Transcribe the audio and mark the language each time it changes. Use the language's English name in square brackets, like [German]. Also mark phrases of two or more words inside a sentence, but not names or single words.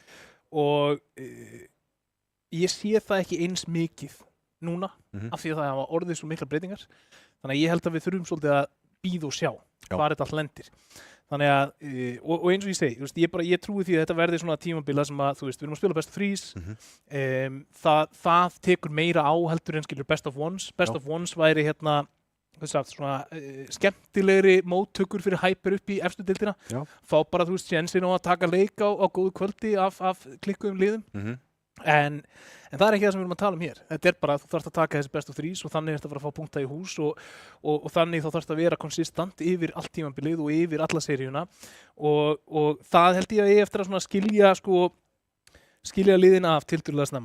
[Icelandic] Og ég sé það ekki eins mikið núna, af því að það hafa orðið svo mikla breytingar. Þannig að ég held að við þurfum svolítið að bíða og sjá hvað þetta allt lendir. Þannig að, og eins og ég segi, þú veist, ég trúi því að þetta verði svona tímabila sem að, þú veist, við erum að spila [English] best of threes, [Icelandic] það tekur meira á heldur en skilur [English] best of ones. Best of ones [Icelandic] væri svona skemmtilegri móttökur fyrir Hyper upp í efstu deildina. Fá bara, þú veist, sjensin á að taka leik á góðu kvöldi af klikkuðum liðum. En það er ekki það sem við erum að tala um hér. Þetta er bara að þú þarfst að taka þessi [English] best of threes [Icelandic] og þannig ertu að fara að fá punkta í hús og þannig þá þarfst að vera konsistant yfir allt tímabilið og yfir alla seríuna og það held ég að ég eftir að svona skilja liðina af tiltölulega snemma.